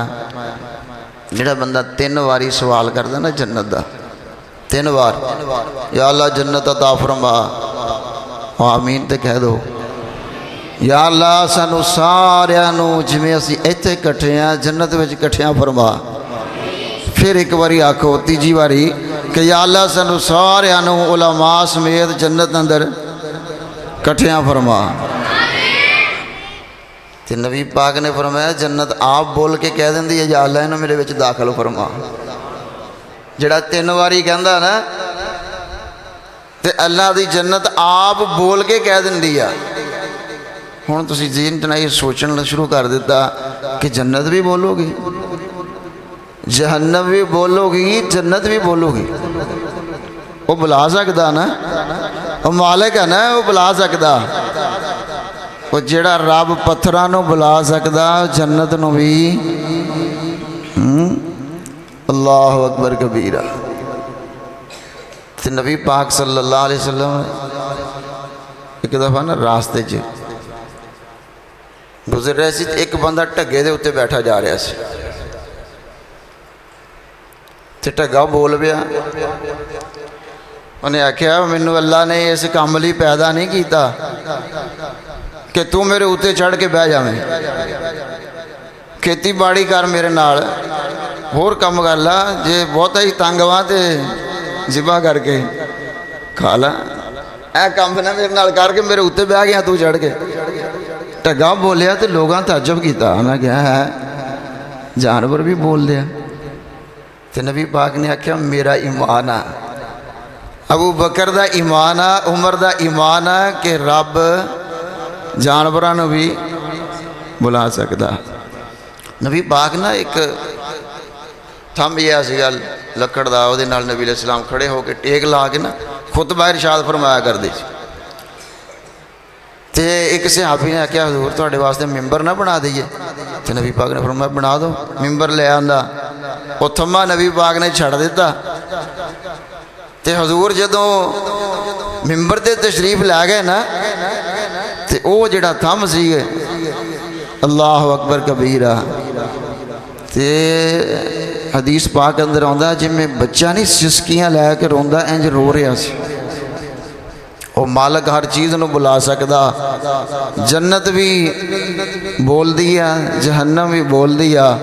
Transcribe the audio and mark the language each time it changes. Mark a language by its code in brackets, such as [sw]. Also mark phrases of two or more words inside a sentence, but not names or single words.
[pa] ਜਿਹੜਾ ਬੰਦਾ 3 ਵਾਰੀ ਸਵਾਲ ਕਰਦਾ ਨਾ ਜੰਨਤ ਦਾ, 3 ਵਾਰ [ar] یا اللہ [pa] ਜੰਨਤ ਅਤਾ ਫਰਮਾ, ਆਮੀਨ ਤੇ ਕਹਿ ਦੋ। [ar] یا اللہ [pa] ਸਾਨੂੰ ਸਾਰਿਆਂ ਨੂੰ ਜਿਵੇਂ ਅਸੀਂ ਇੱਥੇ ਇਕੱਠੇ ਹਾਂ ਜੰਨਤ ਵਿੱਚ ਇਕੱਠਿਆਂ ਫਰਮਾ। ਫਿਰ ਇੱਕ ਵਾਰੀ ਆਖੋ, ਤੀਜੀ ਵਾਰੀ کہ [ar] یا اللہ [pa] سانو سارے علماء سمیت جنت اندر کٹھیاں فرما۔ تو نبی پاک نے فرمایا جنت آپ بول کے کہہ دیں دی یا اللہ انہوں میرے وچ داخل فرما۔ جڑا 3 واری کہندا نا تے اللہ دی جنت آپ بول کے کہہ دیں دی ہے۔ ہوں تسی ذہن تنائی سوچن شروع کر دیتا کہ جنت بھی بولو گی، جہنم بھی بولو گی، جنت بھی بولو گی۔ وہ بلا سکتا نا، وہ مالک ہے نا، وہ بلا سکتا۔ وہ جڑا رب پتھرانو بلا سکتا جنت نو بھی۔ [ar] اللہ اکبر کبیرہ۔ [pa] تو نبی پاک [ar] صلی اللہ علیہ وسلم [pa] ایک دفعہ نا راستے چ گزر رہے سی، ایک بندہ ٹگے دے اتے بیٹھا جا رہا سی تے ٹگا بول پیا۔ انہیں آکھیا مینوں اللہ نے اس کام لئی پیدا نہیں کیتا کہ تو میرے اتے چڑھ کے بہ جاویں، کھیتی باڑی کر میرے نال، ہور کم کر لا، جے بہتا ہی تنگ ہواں تے ذبح کر کے کھا لا، اے کام نہ میرے نال کر کے میرے اتے بہ گیا تو چڑھ کے۔ ٹگا بولیا تو لوگاں تعجب کیتا، انہاں کہا ہے جانور بھی بول دیا۔ تو نبی پاک نے آکھیا میرا ایمان ہے، ابو بکر دا ایمان ہے، عمر دا ایمان ہے کہ رب جانوراں بھی بلا سکتا۔ نبی پاک نا ایک تھم یہ سی گل لکڑ دا، وہ نال نبی [ar] علیہ السلام [pa] کھڑے ہو کے ٹیک لا کے نا خطبہ ارشاد فرمایا کر دی۔ تے ایک صحابی نے آکھیا حضور تواڈے واسطے ممبر نہ بنا دئیے؟ تے نبی پاک نے فرمایا بنا دو۔ ممبر لے آندا، وہ تھما نبی پاک نے چھڑ دیتا۔ تے حضور جدوں ممبر تے تشریف لے گئے نا تے او جڑا تھم سی [ar] اللہ اکبر کبیرہ۔ [pa] تے حدیث پاک اندر آندا جی میں بچہ نہیں سسکیاں لے کے روندا انج رو رہا سی۔ وہ مالک ہر چیز نو بلا سکدا، جنت بھی بول دیا، جہنم بھی بول دیا۔